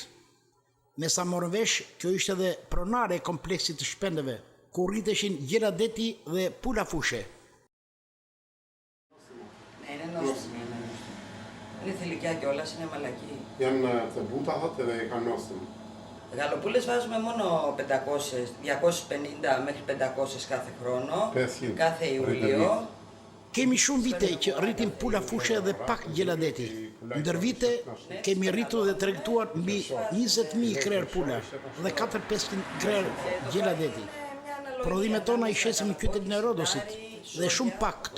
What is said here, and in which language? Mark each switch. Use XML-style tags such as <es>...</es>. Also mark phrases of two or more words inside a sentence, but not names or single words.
<sq>Me sa morën vesh, kjo ishte edhe pronare e kompleksit të shpendeve, ku rriteshin gjera deti dhe pula fushe.</sq> <el>Είναι νόστιμο. Είναι θηλυκιά κιόλας, είναι μαλακή.</el> <sq>Janë të buta thotë dhe kanë nostim.</sq> <el>Γαλοπούλες βάζουμε μόνο 500, 250 μέχρι 500 κάθε χρόνο, 500 κάθε Ιούλιο.</el> <sq>Kemi shumë vite që rritim pula fushe dhe pak gjeladeti. Ndër vite kemi rritur dhe tregtuar mbi 20.000 krer pula dhe 4-500 krer gjeladeti. Prodhimet tona i shesim në qytetin e Rodosit dhe shumë pak këtu.</sq>